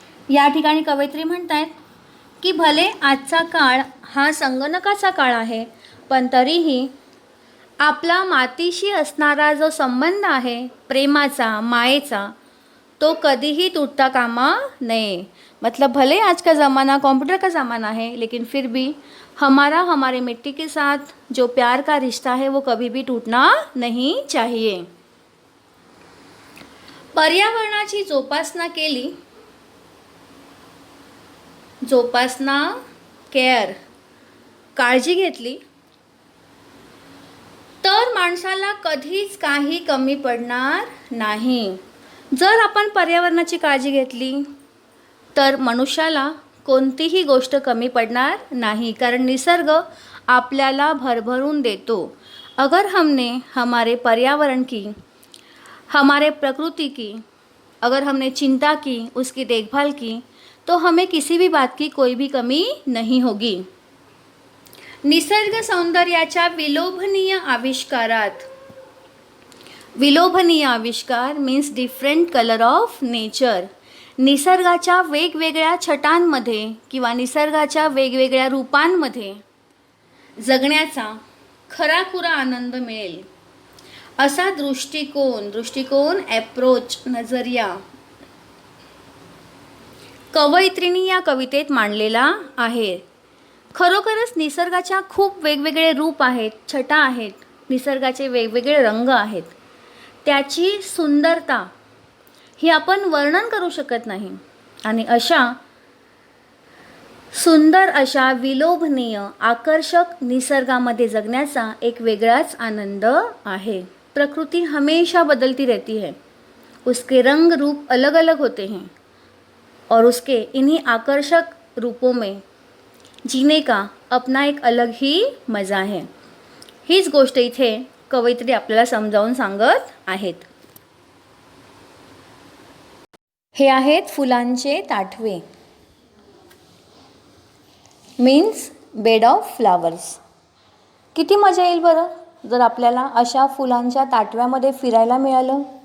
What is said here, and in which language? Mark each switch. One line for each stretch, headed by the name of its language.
Marathi: या ठिकाणी कवयित्री म्हणतायत की भले आजचा काळ हा संगणकाचा काळ आहे, पण तरीही आपला मातीशी असणारा जो संबंध आहे, प्रेमाचा, मायेचा, तो कधीही तुटता कामा नये.
Hindi: मतलब भले आज का ज़माना कंप्यूटर का ज़माना है, लेकिन फिर भी हमारा हमारे मिट्टी के साथ जो प्यार का रिश्ता है वो कभी भी टूटना नहीं चाहिए.
Marathi: पर्यावरणाची जोपासना केली, जोपासना, केअर, काळजी घेतली, तर माणसाला कधीच काही कमी पडणार नाही. जर आपण पर्यावरणाची काळजी घेतली तर मनुष्याला कोणतीही गोष्ट कमी पडणार नहीं, कारण निसर्ग आपल्याला भरभरून देतो.
Hindi: अगर हमने हमारे पर्यावरण की, हमारे प्रकृति की अगर हमने चिंता की, उसकी देखभाल की, तो हमें किसी भी बात की कोई भी कमी नहीं होगी.
Marathi: निसर्ग सौंदर्याच्या विलोभनीय आविष्कारात, विलोभनीय आविष्कार
English: means different colour of nature,
Marathi: निसर्गाच्या वेगवेगळ्या छटांमध्ये किंवा निसर्गाच्या वेगवेगळ्या रूपांमध्ये जगण्याचा खराखुरा आनंद मिळेल, असा दृष्टिकोन ॲप्रोच, नजरिया कवयित्रींनी या कवितेत मांडलेला आहे. खरोखरच निसर्गाच्या खूप वेगवेगळे रूप आहेत, छटा आहेत, निसर्गाचे वेगवेगळे रंग आहेत. त्याची सुंदरता ही आपण वर्णन करू शकत नाही. आणि अशा सुंदर, अशा विलोभनीय, आकर्षक निसर्गामध्ये जगण्याचा एक वेगळाच आनंद आहे.
Hindi: प्रकृति हमेशा बदलती रहती है, उसके रंग रूप अलग अलग होते हैं और उसके इन्हीं आकर्षक रूपों में जीने का अपना एक अलग ही मज़ा है.
Marathi: हीच गोष्ट इथे कवयित्री आपल्याला समजावून सांगत आहेत. हे आहेत फुलांचे ताटवे,
English: Means bed of flowers.
Marathi: किती मजा येईल बरं जर आपल्याला अशा फुलांच्या ताटव्यामध्ये फिरायला मिळालं.